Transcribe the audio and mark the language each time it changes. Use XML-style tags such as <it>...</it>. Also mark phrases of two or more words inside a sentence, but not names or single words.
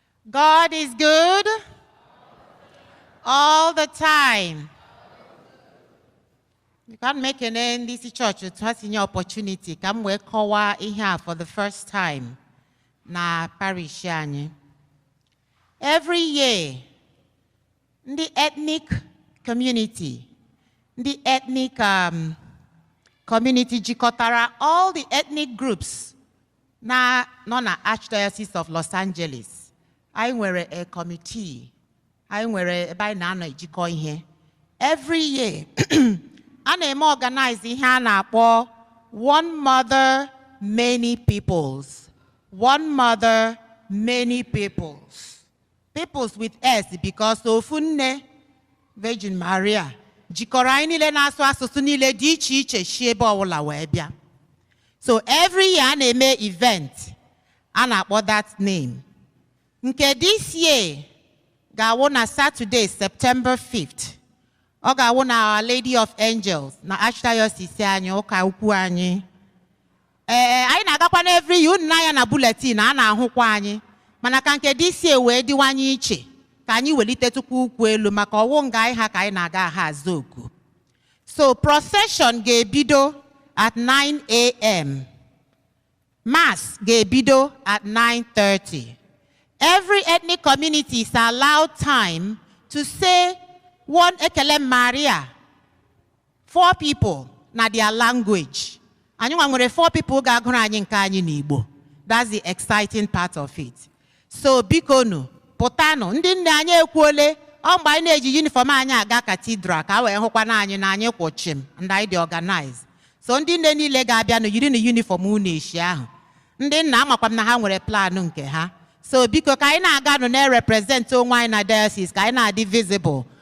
<en>God is good all the time. You can't make an end this church with us in your opportunity.</en> <ig>Ka m wee kọwaa ihe a</ig> <en>for the first time</en> <ig>na parish anyị.</ig> <en>Every year, ndị ethnic community, ndị ethnic, um, community jikọtara all the ethnic groups</en> <ig>na, nọ na</ig> <en>Archdiocese of Los Angeles.</en> <ig>Anyị nwere a committee. Anyị nwere ebe anyị na-anọ ejikọ ihe.</ig> <en>Every year,</en> <ig>a na-eme organize ihe a na-akpọ One Mother, Many Peoples. One Mother, Many Peoples.</ig> <en>Peoples with S, because</en> <ig>ofu nne, Virgin Maria, jikọrọ anyị niile na-asụ asụsụ niile dị iche iche si ebe ọbụla wee bịa.</ig> <en>So every year</en> <ig>a na-eme event, a na-akpọ that name. Nke</ig> <en>this year</en> <ig>ga-awụ na Saturday, September fifth. Ọ ga-awụ na Our Lady of Angels, na Archdiocese anyị, ụka ukwu anyị. Ee, anyị na-agakwa na</ig> <en>every year,</en> <ig>unu na-anya na bulletin, a na-ahụkwa anyị. Mana ka nke</ig> <en>this year</en> <ig>wee dịwanye iche, ka anyị welitetụkwa ụkwụ elu, maka ọwụ nga anyị ha ka anyị na-aga aha azụ oku. So procession ga-ebido</ig> <en>at nine A M. Mass ga-ebido at nine thirty. Every ethnic community is allowed time to say one Ekele Maria, four people na their language.</en> <ig>Anyị nwa nwere</ig> <en>four people</en> <ig>ga-agụrụ anyị nke anyị n'Igbo.</ig> <en>That's the exciting part of it.</en> <ig>So bikonu, pụtanụ, ndị nne anyị ekwuole, ọ mgbe anyị na-eji uniform anyị aga cathedral ka a wee hụkwa na anyị na anyị kwụ chịm, and anyị dị organized. So ndị nne niile ga-abịanụ yiri na uniform unu echi ahụ. Ndị nna amakwa m na ha nwere plan nke ha. So biko ka anyị na-aganụ na-represent onwe anyị na diocese, ka anyị na-adị visible.</ig>